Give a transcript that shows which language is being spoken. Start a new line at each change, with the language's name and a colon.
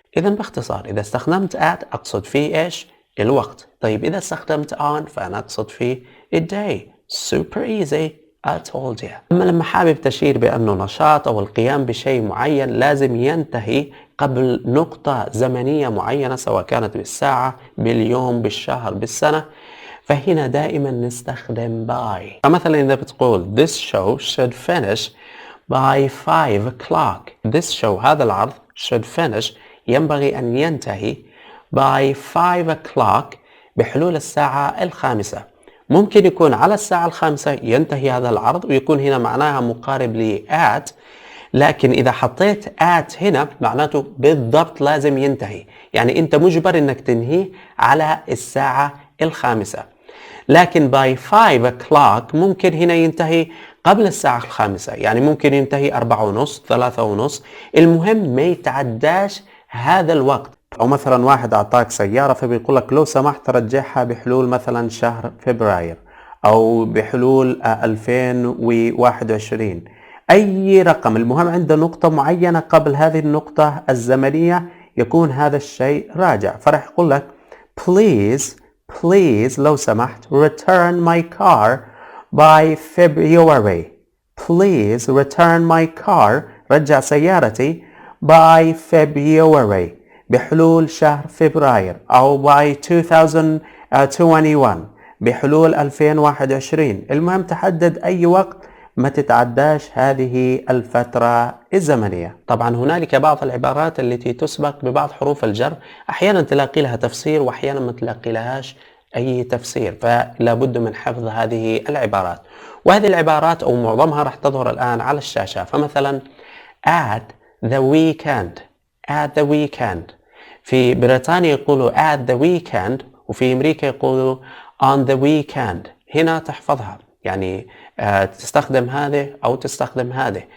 Arabic: إذا باختصار إذا استخدمت at أقصد فيه إيش؟ الوقت. طيب إذا استخدمت on فأنا أقصد فيه الday.
English: super easy I told you.
Arabic: أما لما حابب تشير بأنه نشاط أو القيام بشيء معين لازم ينتهي قبل نقطة زمنية معينة، سواء كانت بالساعة، باليوم، بالشهر، بالسنة، فهنا دائما نستخدم by. فمثلا إذا بتقول
English: this show should finish by 5 o'clock. this show
Arabic: هذا العرض
English: should finish
Arabic: ينبغي أن ينتهي
English: by 5 o'clock
Arabic: بحلول الساعة 5. ممكن يكون على الساعة 5 ينتهي هذا العرض ويكون هنا معناها مقارب ل at، لكن إذا حطيت at هنا معناته بالضبط لازم ينتهي، يعني أنت مجبر أنك تنهيه على الساعة 5. لكن by 5 o'clock ممكن هنا ينتهي قبل الساعة 5، يعني ممكن ينتهي 4:30 3:30، المهم ما يتعداش هذا الوقت. أو مثلا واحد أعطاك سيارة فبيقول لك لو سمحت رجعها بحلول مثلا شهر فبراير أو بحلول 2021، أي رقم، المهم عند نقطة معينة قبل هذه النقطة الزمنية يكون هذا الشيء راجع. فرح يقول لك
English: please
Arabic: لو سمحت
English: return my car by February. please return my car
Arabic: رجع سيارتي
English: by February
Arabic: بحلول شهر فبراير، أو
English: by 2021
Arabic: بحلول 2021. المهم تحدد أي وقت ما تتعداش هذه الفترة الزمنية. طبعا هنالك بعض العبارات التي تسبق ببعض حروف الجر، أحيانا تلاقي لها تفسير وأحيانا ما تلاقي لهاش أي تفسير، فلا بد من حفظ هذه العبارات. وهذه العبارات أو معظمها راح تظهر الآن على الشاشة.
English: فمثلا at the weekend. at the weekend
Arabic: في بريطانيا يقولوا
English: at the weekend،
Arabic: وفي أمريكا يقولوا
English: on the weekend.
Arabic: هنا تحفظها، يعني تستخدم هذه أو تستخدم هذه.